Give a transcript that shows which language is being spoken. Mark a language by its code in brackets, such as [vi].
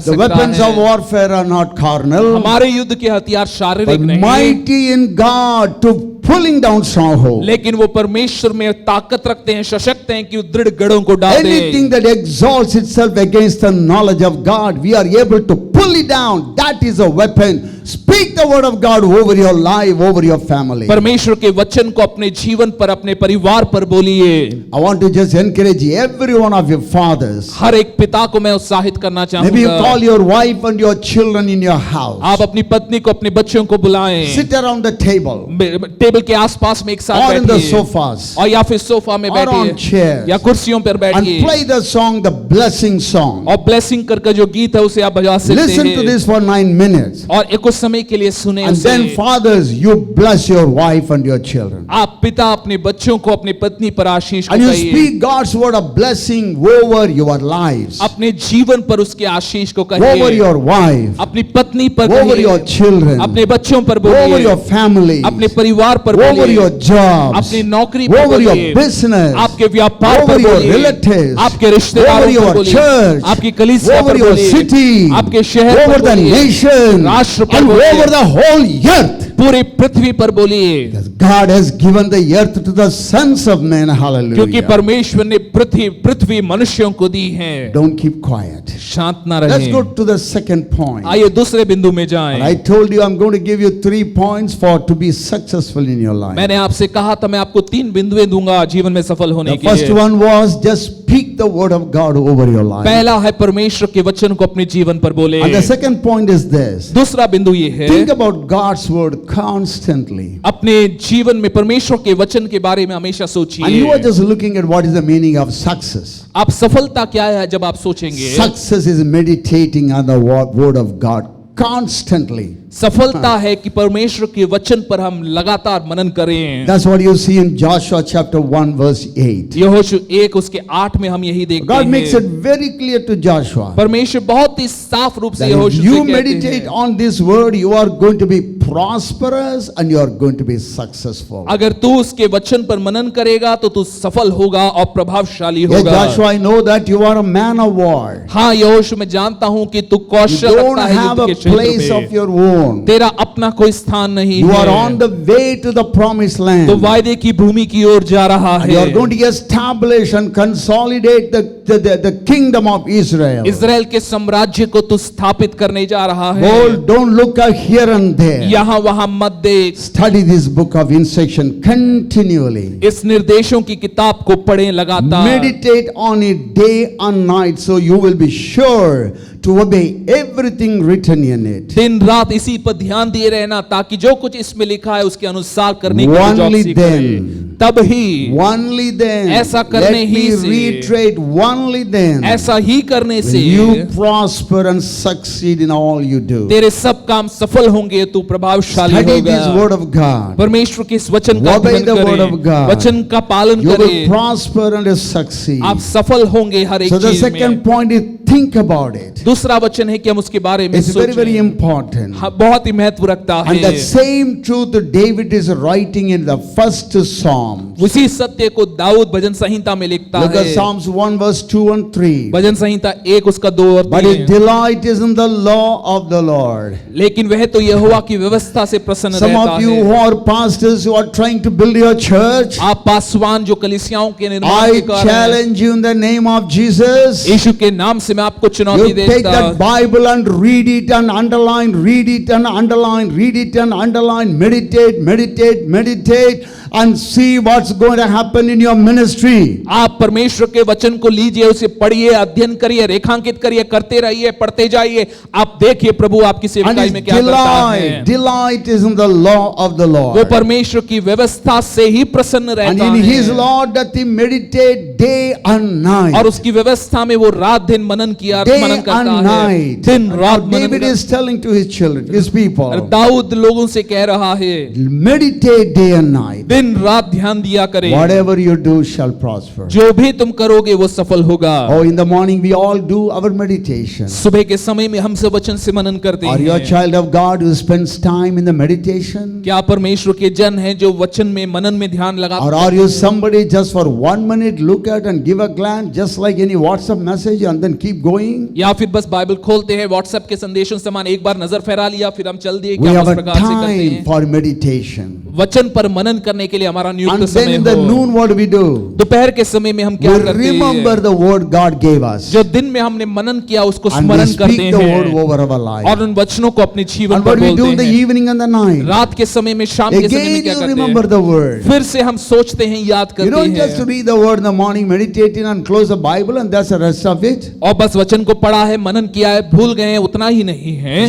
[en] The [hi] सकता [en] weapons of [hi] है? [en] warfare are not carnal, [hi] हमारे युद्ध के हथियार [en] but [hi] शारीरिक नहीं, [en] mighty in God to pulling down strongholds. [hi] लेकिन वो परमेश्वर में ताकत रखते हैं, सशक्त हैं कि वो दृढ़ गढ़ों को डाल [en] Anything [hi] दे। [en] that exalts itself against the knowledge of God, we are able to pull it down. That is a weapon. Speak the word of God over your life, over your family. [hi] परमेश्वर के वचन को अपने जीवन पर, अपने परिवार पर बोलिए। [en] I want to just encourage every one of your fathers. [hi] हर एक पिता को मैं उत्साहित करना [en] Maybe you [hi] चाहूंगा। [en] call your wife and your children in your house. [hi] आप अपनी पत्नी को, अपने बच्चों को बुलाएं, [en] Sit around the table [hi] table के आसपास में एक साथ [en] or in the [hi] बैठिए, [en] sofas [hi] और या फिर सोफा में [en] or on [hi] बैठिए, [en] chairs [hi] या कुर्सियों पर [en] and [hi] बैठिए, [en] play the song, the blessing song. [hi] और ब्लेसिंग करके जो गीत है उसे आप बजा सकते [en] Listen to [hi] हैं, [en] this for 9 minutes. [hi] और एक कुछ समय के लिए सुने [en] And [hi] उसे। [en] then fathers, you bless your wife and your children. [hi] आप पिता अपने बच्चों को, अपनी पत्नी पर आशीष को [en] And you [hi] कहिए, [en] speak God's word of blessing over your lives, [hi] अपने जीवन पर उसके आशीष को [en] over [hi] कहिए, [en] your wife, [hi] अपनी पत्नी पर [en] over [hi] कहिए, [en] your children, [hi] अपने बच्चों पर [en] over [hi] बोलिए, [en] your family, [hi] अपने परिवार पर [en] over [hi] बोलिए, [en] your jobs, [hi] अपनी नौकरी पर [en] over your [hi] बोलिए, [en] business, [hi] आपके व्यापार [en] over [hi] पर [en] your [hi] बोलिए, [en] relatives, [hi] आपके रिश्तेदारों [en] over [hi] पर [en] your [hi] बोलिए, [en] church, [hi] आपकी कलीसिया [en] over [hi] पर [en] your [hi] बोलिए, [en] city, [hi] आपके शहर [en] over [hi] पर [en] the [hi] बोलिए, [en] nation, [hi] राष्ट्र पर [en] and [hi] बोलिए, [en] over the whole earth. [hi] पूरी पृथ्वी पर बोलिए, [en] Because God has given the earth to the sons of men. [hi] क्योंकि [en] Hallelujah. [hi] परमेश्वर ने पृथ्वी मनुष्यों को दी है। [en] Don't keep quiet. [hi] शांत ना [en] Let's [hi] रहे। [en] go to the second point. [hi] आइए दूसरे बिंदु में [en] And [hi] जाएं। [en] I told you I'm going to give you 3 points for to be successful in your life. [hi] मैंने आपसे कहा था मैं आपको 3 बिंदुएं दूंगा जीवन में सफल होने [en] The [hi] के [en] first [hi] लिए। [en] one was just speak the word of God over your life. [hi] पहला है परमेश्वर के वचन को अपने जीवन पर बोले। [en] And the second point is this. [hi] दूसरा बिंदु ये है, [en] Think about God's word constantly. [hi] अपने जीवन में परमेश्वर के वचन के बारे में हमेशा [en] And you [hi] सोचिए। [en] are just looking at what is the meaning of success. [hi] आप सफलता क्या है जब आप सोचेंगे? [en] Success is meditating on the word of God constantly. [hi] सफलता है कि परमेश्वर के वचन पर हम लगातार मनन करें। [en] That's what you see in Joshua chapter 1 verse 8. [hi] यहोशू 1 उसके 8 में हम यही देखते [en] God makes [hi] हैं। [en] it very clear to Joshua [hi] परमेश्वर बहुत ही साफ रूप से [en] that if [hi] यहोशू [en] you [hi] से कहते [en] meditate [hi] हैं, [en] on this word, you are going to be prosperous and you are going to be successful. [hi] अगर तू उसके वचन पर मनन करेगा तो तू सफल होगा और प्रभावशाली [en] Yes, [hi] होगा। [en] Joshua, I know that you are a man of war. [hi] हाँ यहोशू मैं जानता हूँ कि तू [en] You [hi] कौशल [en] don't [hi] रखता है [en] have [hi] युद्ध [en] a [hi] के क्षेत्र [en] place of [hi] में। [en] your own. [hi] तेरा अपना कोई स्थान नहीं [en] You [hi] है। [en] are on the way to the promised [hi] तो [en] land. [hi] वायदे की भूमि की ओर जा रहा [en] And you are [hi] है। [en] going to establish and consolidate the kingdom of Israel. [hi] Israel के साम्राज्य को तू स्थापित करने जा रहा है। [en] Hold, don't look here and there. [hi] यहाँ वहाँ मत देख। [en] Study this book of instruction continually. [hi] इस निर्देशों की किताब को पढ़ें लगातार। [en] Meditate on it day and night so you will be sure to obey everything written in it. [hi] दिन रात इसी पर ध्यान दिए रहना ताकि जो कुछ इसमें लिखा है उसके अनुसार करने की [en] Only [hi] चौकसी [en] then. [hi] करें। तब ही, [en] Only then. [hi] ऐसा करने [en] Let [hi] ही [en] me [hi] से, [en] reiterate, only then [hi] ऐसा ही करने से [en] will you prosper and succeed in all you do. [hi] तेरे सब काम सफल होंगे, तू प्रभावशाली [en] Study this [hi] होगा। [en] word of God. [hi] परमेश्वर के इस वचन का [en] Obey [hi] अध्ययन [en] the word of [hi] करें, [en] God. [hi] वचन का पालन [en] You will [hi] करें, [en] prosper and succeed. [hi] आप सफल होंगे हर एक [en] So the [hi] चीज [en] second [hi] में। [en] point is think about it. [hi] दूसरा वचन है कि हम उसके बारे में [en] It's very, very [hi] सोचें। [en] important. [hi] हाँ, बहुत ही महत्व रखता [en] And that [hi] है। [en] same truth David is writing in the first Psalm. [hi] उसी सत्य को दाऊद भजन संहिता में लिखता [en] Look at [hi] है। [en] Psalms 1 verse 2 and 3. [hi] भजन संहिता 1 उसका 2 और [en] But his [hi] 3। [en] delight is in the law of the Lord. [hi] लेकिन वह तो यहोवा की व्यवस्था से प्रसन्न [en] Some [hi] रहता [en] of you [hi] है। [en] who are pastors who are trying to build your church, [hi] आप पासवान जो कलीसियाओं के निर्माण [en] I [hi] के कारण [en] challenge you in the name of Jesus. [hi] यीशु के नाम से मैं आपको चुनौती [en] You take [hi] देता [en] that Bible and read it and underline, read it and underline, read it and underline, meditate, meditate, meditate, and see what's going to happen in your ministry. [hi] आप परमेश्वर के वचन को लीजिए, उसे पढ़िए, अध्ययन करिए, रेखांकित करिए, करते रहिए, पढ़ते जाइए। आप देखिए प्रभु आपकी [en] And [hi] सेवकाई [en] his [hi] में क्या करता है। [en] delight is in the law of the [hi] वो [en] Lord. [hi] परमेश्वर की व्यवस्था से ही प्रसन्न [en] And [hi] रहता [en] in his [hi] है [en] law that he meditate day and night. [hi] और उसकी व्यवस्था में वो रात दिन मनन किया [en] Day [hi] मनन [en] and [hi] करता है। [en] night. [hi] दिन [en] Now [hi] रात मनन [en] David [hi] करता [en] is telling to his children, his [hi] है। [en] people, [hi] दाऊद लोगों से कह रहा है, [en] meditate day and night. [hi] दिन रात ध्यान दिया करें, [en] Whatever you do shall prosper. [hi] जो भी तुम करोगे वो सफल होगा। [en] Oh, in the morning we all do our meditation. [hi] सुबह के समय में हम सब वचन से मनन करते [en] Are you a [hi] हैं। [en] child of God who spends time in the meditation? [hi] क्या परमेश्वर के जन हैं जो वचन में मनन में ध्यान लगाते [en] Or are you somebody just for 1 minute look at and give a glance just like any WhatsApp message and then keep going? [hi] या फिर बस बाइबल खोलते हैं, व्हाट्सएप के संदेशों से समान एक बार नजर फहरा लिया फिर हम चल दिए? [en] We [hi] क्या [en] have [hi] उस [en] a [hi] प्रकार से करते [en] time [hi] हैं? [en] for meditation. [hi] वचन पर मनन करने के लिए हमारा नियुक्त [en] And then [hi] समय [en] in the [hi] हो। [en] noon what do we do? [hi] दोपहर के समय में हम क्या [en] We [hi] करते [en] remember [hi] हैं? [en] the word God gave us. [hi] जो दिन में हमने मनन किया उसको [en] And we [hi] स्मरण करते [en] speak the word [hi] हैं [en] over our life. [hi] और उन वचनों को अपने जीवन [en] And [hi] पर [en] what we do in [hi] बोलते [en] the [hi] हैं। [en] evening and the night? [hi] रात के समय में, शाम के समय में [en] Again [hi] क्या [en] you [hi] करते [en] remember [hi] हैं? [en] the word. [hi] फिर से हम सोचते हैं, याद [en] You [hi] करते [en] don't just [hi] हैं [en] read the word in the morning, meditating and close the Bible and that's the rest of it. [hi] और बस वचन को पढ़ा है, मनन किया है, भूल गए हैं, उतना ही नहीं है।